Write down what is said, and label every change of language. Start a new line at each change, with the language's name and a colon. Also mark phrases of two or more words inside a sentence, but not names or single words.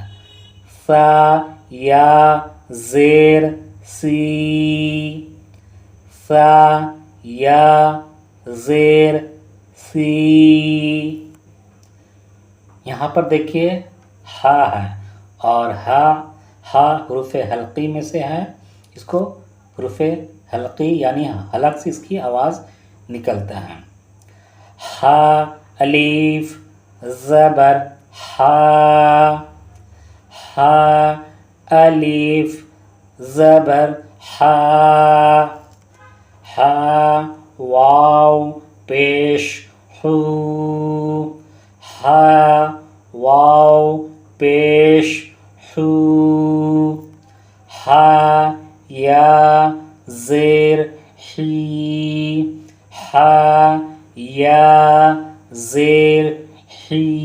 Urdu: سا یا زیر سی، سا یا زیر سی. یہاں پر دیکھیے ہا ہے، اور ہا حروف حلقی میں سے ہے. اس کو حروف حلقی یعنی حلق سے اس کی آواز نکلتا ہے. ہا الف زبر ہا، ہا الف زبر ہا، ہا واو پیش ہو، ہا واو پیش ہو، ہا یا زیر ہی، ہا یا زیر ہی.